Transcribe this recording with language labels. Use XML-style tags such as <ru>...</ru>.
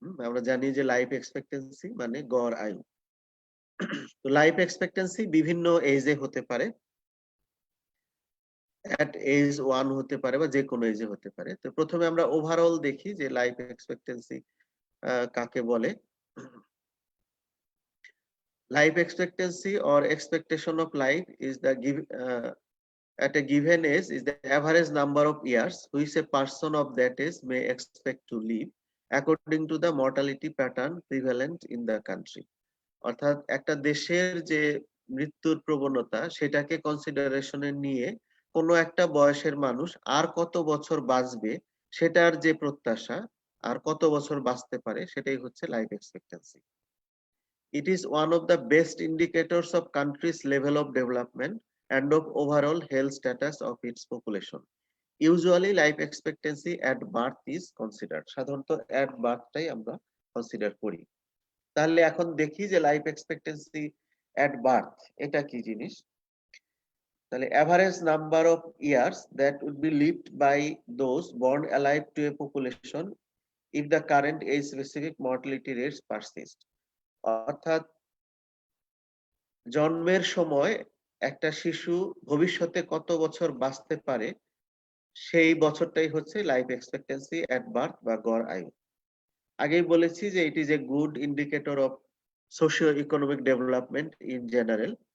<bn>আমরা জানি যে লাইফ এক্সপেক্টেন্সি মানে গড় আয়ু। তো লাইফ এক্সপেক্টেন্সি বিভিন্ন এজে হতে পারে, এট এজ 1 হতে পারে বা যে কোনো এজে হতে পারে। তো প্রথমে আমরা ওভারঅল দেখি যে লাইফ এক্সপেক্টেন্সি কাকে বলে।</bn> <en>Life expectancy or expectation of life is the at a given age is the average number of years which a person of that age may expect to live according to the mortality pattern prevalent in the country।</en> <bn>অর্থাৎ একটা দেশের যে মৃত্যুর প্রবণতা সেটাকে কনসিডারেশনে নিয়ে কোনো একটা বয়সের মানুষ আর কত বছর বাঁচবে সেটার যে প্রত্যাশা, আর কত বছর বাঁচতে পারে, সেটাই হচ্ছে life expectancy.</bn> <en>It is one of the best indicators of country's level of development and of overall health status of its population. Usually life expectancy at birth is considered.</en> <bn>সাধারণত at birth টাই আমরা consider করি। তাহলে এখন দেখি যে life expectancy at birth এটা কি জিনিস।</bn> <en>তাহলে average number of years that would be lived by those born alive to a population if the current age specific mortality rates persist।</en> <bn>অর্থাৎ জন্মের সময় একটা শিশু ভবিষ্যতে কত বছর বাঁচতে পারে সেই বছরটাই হচ্ছে লাইফ এক্সপেক্টেন্সি এট বার্থ বা গড় আয়ু। আগেই বলেছি যে</bn> <en>It is a good indicator of socio economic development in general.</en>